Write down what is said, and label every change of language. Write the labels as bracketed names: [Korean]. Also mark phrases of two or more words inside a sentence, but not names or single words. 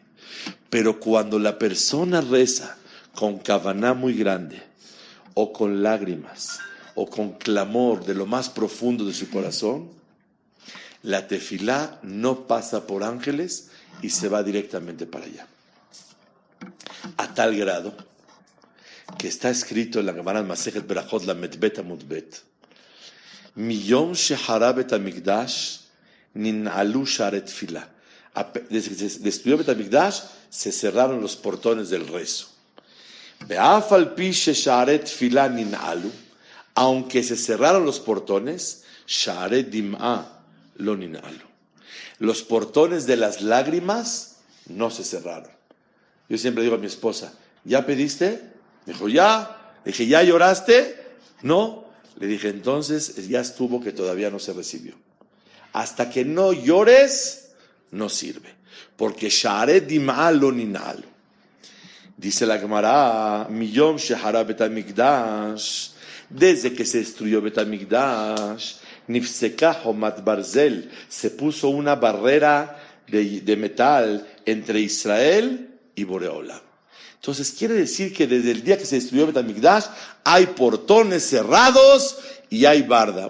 [Spanish] Pero cuando la persona reza con kavaná muy grande, o con lágrimas, o con clamor de lo más profundo de su corazón, la tefilá no pasa por ángeles y se va directamente para allá. [Hebrew] A tal grado que está escrito en la Gemara Masechet Berachot Lamed Bet Amud Bet, מיום שחרב בית המקדש ננעלו שערי תפילה. [Spanish] Desde que se destruyó Bet Hamikdash, se cerraron los portones del rezo. [Hebrew] ואף על פי ששערי תפילה ננעלו, [Spanish] aunque se cerraron los portones, [Hebrew] שערי דמעה לא ננעלו. [Spanish] Los portones de las lágrimas no se cerraron. Yo siempre digo a mi esposa, ¿ya pediste? Me dijo, ya. Le dije, ¿ya lloraste? No. Le dije, entonces ya estuvo que todavía no se recibió. Hasta que no llores, no sirve. [Hebrew] Porque שערי דמעה לא ננעלו. [Spanish] Dice la Gemara, [Hebrew] מיום שחרב בית המקדש [Spanish] Desde que se destruyó Bet HaMikdash, [Hebrew] נפסקה חומת ברזל, [Spanish] se puso una barrera de metal entre Israel y Boreolam. Entonces quiere decir que desde el día que se destruyó Bet HaMikdash hay portones cerrados y hay barda.